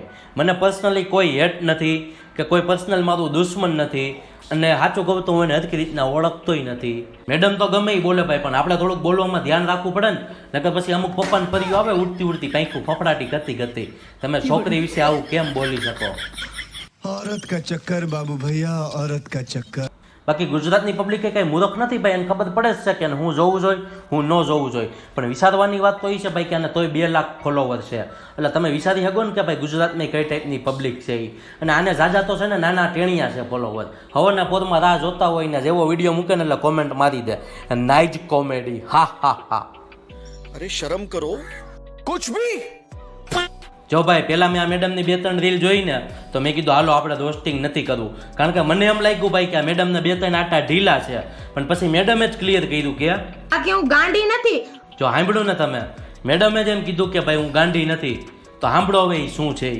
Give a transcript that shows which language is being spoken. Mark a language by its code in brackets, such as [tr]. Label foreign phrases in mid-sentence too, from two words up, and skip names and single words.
[gu] મને પર્સનલી કોઈ હેટ નથી કે કોઈ પર્સનલ મારું દુશ્મન નથી, અને સાચું કહું તો હું એને હરખી રીતના ઓળખતોય નથી. મેડમ તો ગમે એ બોલે ભાઈ, પણ આપણે થોડુંક બોલવામાં ધ્યાન રાખવું પડે ને, નકર પછી અમુક પપ્પાને ફર્યું આવે ઉડતી ઉડતી કાંઈક ફફડાટી ગતી ગતી. તમે છોકરી વિશે આવું કેમ બોલી શકો? [hi] औरत का चक्कर बाबू भैया, औरत का चक्कर. [gu] બાકી ગુજરાતની પબ્લિકે કઈ મૂર્ખ નથી ભાઈ, એને ખબર પડે જ છે કે હું જોવું જોઈએ, હું ન જોવું જોઈએ. પણ વિચારવાની વાત તો એ છે ભાઈ કે આને તોય 2 લાખ ફોલોવર છે, એટલે તમે વિચારી શકો ને કે ભાઈ ગુજરાતની કઈ ટાઈપની પબ્લિક છે એ. અને આને જાજા તો છે ને નાના ટેણિયા છે ફોલોવર. હવરના પોરમાં રાહ જોતા હોય ને જેવો વિડીયો મૂકે ને એટલે કોમેન્ટ મારી દે [en] night comedy, [gu] હા હા હા. [hi] अरे शर्म करो कुछ भी. [gu] જો ભાઈ પહેલા મેં આ મેડમની 2-3 રીલ જોઈ ને તો મેં કીધું હાલો આપણે રોસ્ટિંગ નથી કરવું, કારણ કે મને એમ લાગ્યું ભાઈ કે આ મેડમને 2-3 આટા ઢીલા છે. પણ પછી મેડમે જ ક્લિયર કર્યું કે આ કે હું ગાંડી નથી. જો સાંભળ્યું ને તમે, મેડમે જ એમ કીધું કે ભાઈ હું ગાંડી નથી, તો સાંભળો હવે ઈ શું છે ઈ.